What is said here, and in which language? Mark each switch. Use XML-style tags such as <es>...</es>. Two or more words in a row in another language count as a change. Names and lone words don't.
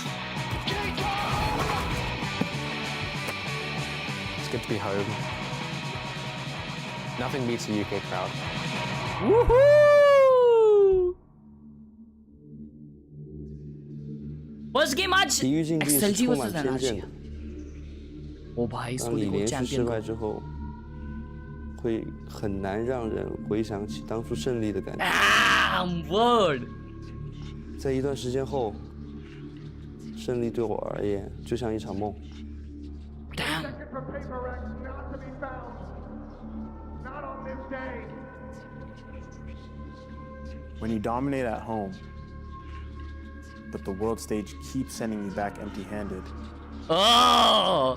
<en>It's good to be home. Nothing beats a UK crowd. Woohoo. First game आज XLG versus NRG.</en> <hi>ओ भाई इसको देखो चैंपियन को.</hi> <zh>之后，会很难让人回想起当初胜利的感觉。</zh> <en>Word.</en> <zh>在一段时间后，胜利对我而言就像一场梦。</zh> <en>Damn. When you dominate at home, but the world stage keeps sending you back empty-handed, Oh.</en>